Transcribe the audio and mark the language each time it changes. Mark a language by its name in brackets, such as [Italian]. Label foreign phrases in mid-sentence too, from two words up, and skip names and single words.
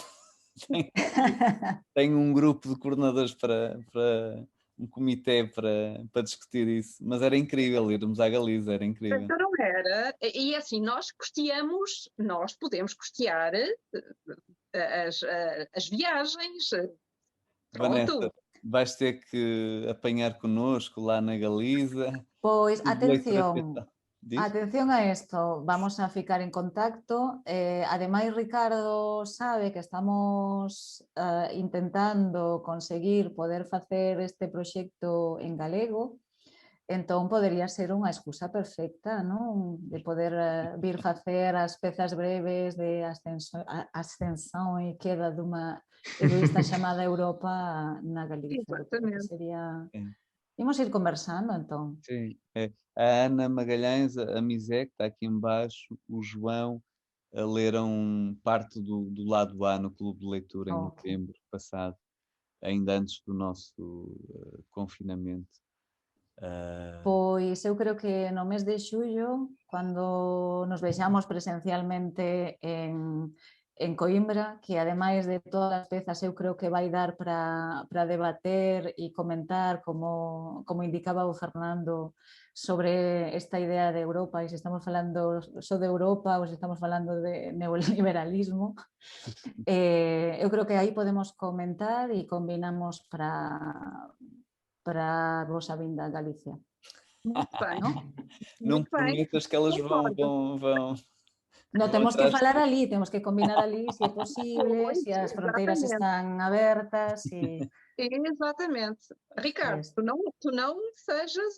[Portuguese] Tenho um grupo de coordenadores para um comitê para discutir isso, mas era incrível irmos à Galiza, era incrível. Então não era, e assim, nós podemos custear as viagens. Vanessa, vais ter que apanhar connosco lá na Galiza. [Galician] Pois, atención a isto, vamos a ficar en contacto. Ademais, Ricardo sabe que estamos intentando conseguir poder facer este proxecto en galego, entón podería ser unha excusa perfecta, non? De poder vir facer as pezas breves de ascensão e queda dunha egoísta chamada Europa na Galiza. [Portuguese] Exatamente. [Galician] Imos ir conversando, entón. [Portuguese] Sim, a Ana Magalhães, a Misé, que está aqui embaixo, o João, leram parte do lado A no Clube de Leitura em novembro passado, ainda antes do nosso confinamento. [Galician] Pois eu creo que no mes de xullo, cando nos vexamos presencialmente en en Coimbra, que ademais de todas as pezas eu creo que vai dar para debater e comentar, como indicaba o Fernando, sobre esta idea de Europa, e se estamos falando só de Europa ou se estamos falando de neoliberalismo. Eu creo que aí podemos comentar e combinamos para a vosa vinda a Galicia. [Portuguese] Muito bem. Não Muito bem. prometas que elas vão [Galician] No, [Portuguese] vão [Galician] temos que [Portuguese] atrás de [Galician] falar [Portuguese] ti. [Galician] ali, temos que combinar ali se é posible, se as fronteiras están abertas e... [Portuguese] Exatamente. Ricardo, tu não sejas